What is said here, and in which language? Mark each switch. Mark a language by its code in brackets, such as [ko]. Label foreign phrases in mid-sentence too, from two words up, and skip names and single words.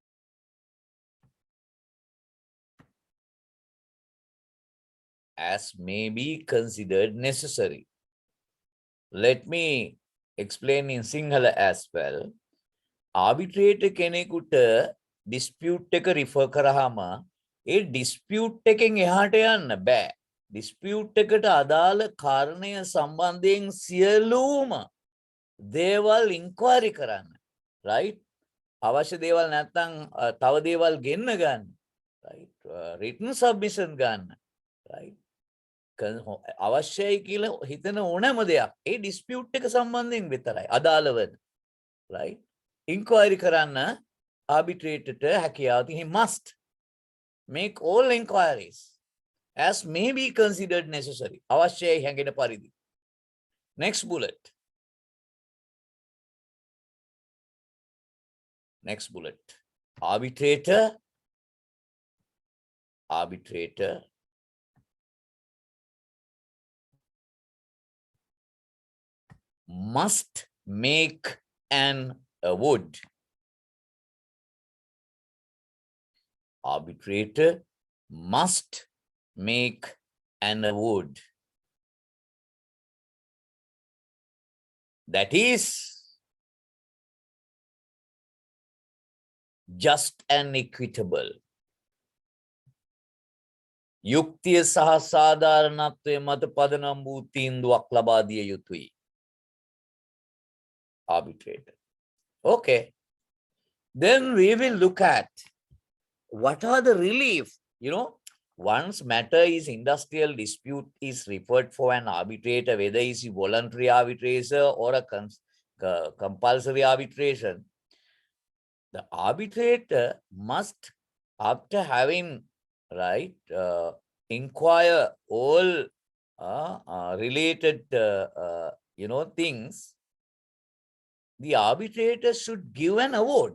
[en] As may be considered necessary. Let me explain in Sinhala as well. [si] Arbitrator කෙනෙකුට dispute එක refer කරාම ඒ dispute එකෙන් එහාට යන්න බෑ. dispute එකට අදාළ කාරණය සම්බන්ධයෙන් සියලුම දේවල් inquiry කරන්න. right? අවශ්‍ය දේවල් නැත්නම් තව දේවල් ගෙන්න ගන්න. right? [en] written submission [si] ගන්න. right? අවශ්‍යයි කියලා හිතන ඕනෑම දෙයක් ඒ dispute එක සම්බන්ධයෙන් විතරයි අදාළ වෙන. [en] right? [si] inquiry කරන්න arbitratorට හැකියාව [en] he must make all inquiries as may be considered necessary. [si] අවශ්‍යයි හැඟෙන පරිදි. [en] Next bullet. Next bullet. Arbitrator must make an award. Arbitrator must make an award. That is just and equitable. [si] යුක්තිය සහ සාධාරණත්වය මත පදනම් වූ තීන්දුවක් ලබා දිය යුතුයි. [en] Arbitrator. Okay. Then we will look at what are the relief. You know, once matter is industrial dispute is referred for an arbitrator, whether it's a voluntary arbitration or a compulsory arbitration, the arbitrator must, after having right inquire all related things, the arbitrator should give an award.